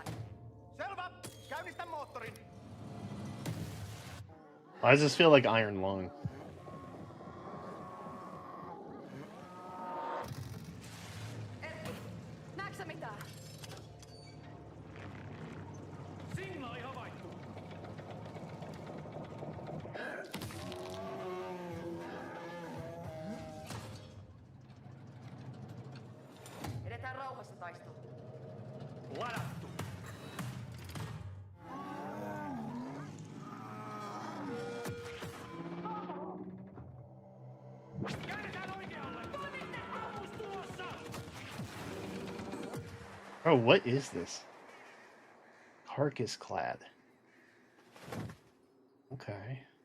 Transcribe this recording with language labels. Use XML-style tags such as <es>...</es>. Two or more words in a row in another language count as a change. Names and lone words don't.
<fi>Selvä. Käynnistä moottorin.</fi> <en>Why does this feel like Iron Lung?</en> <fi>Näetkö mitään? Signaali havaittu. Edetään rauhassa taistelu. Ladattu.</fi> <en>Oh, what is this? Carcass clad. Okay.</en>